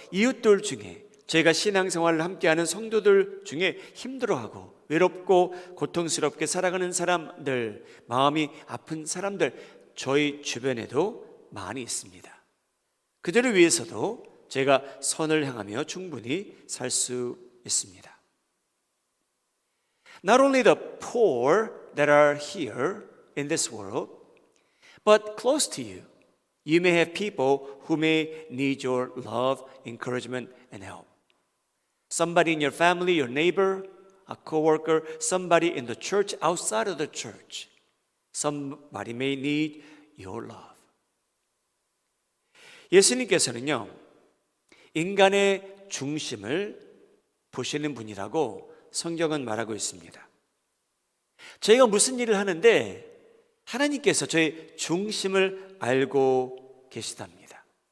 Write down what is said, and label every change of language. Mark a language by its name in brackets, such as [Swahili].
[Korean] 이웃들 중에, 저희가 신앙생활을 함께하는 성도들 중에 힘들어하고 외롭고 고통스럽게 살아가는 사람들, 마음이 아픈 사람들, 저희 주변에도 많이 있습니다. 그들을 위해서도 제가 선을 향하며 충분히 살 수 있습니다. [English] Not only the poor that are here in this world, but close to you, you may have people who may need your love, encouragement, and help. Somebody in your family, your neighbor, a coworker, somebody in the church, outside of the church. Somebody may need your love. [Korean] 예수님께서는요, 인간의 중심을 보시는 분이라고 성경은 말하고 있습니다. 저희가 무슨 일을 하는데 하나님께서 저의 중심을 알고 계시답니다.